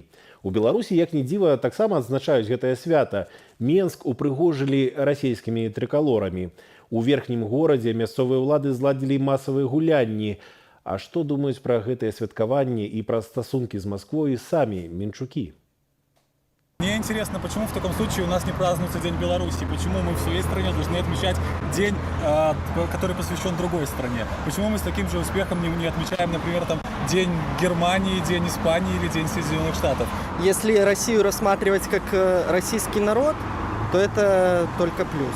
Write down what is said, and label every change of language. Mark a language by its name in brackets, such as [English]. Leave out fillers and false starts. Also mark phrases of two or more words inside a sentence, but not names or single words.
[Belarusian] У Беларусі, як ні дзіва, таксама адзначаюць гэтае свята. Менск упрыгожылі расійскімі трыкалорамі. У верхнім горадзе мясцовыя ўлады зладзілі масавыя гулянні. А што думаюць пра гэтыя святкаванні і пра стасункі з Масквой самі менчукі? [Russian] Мне интересно, почему в таком случае у нас не празднуется День Беларуси? Почему мы в своей стране должны отмечать день, который посвящен другой стране? Почему мы с таким же успехом не отмечаем, например, там, День Германии, День Испании или День Соединенных Штатов? Если Россию рассматривать как российский народ, то это только плюс.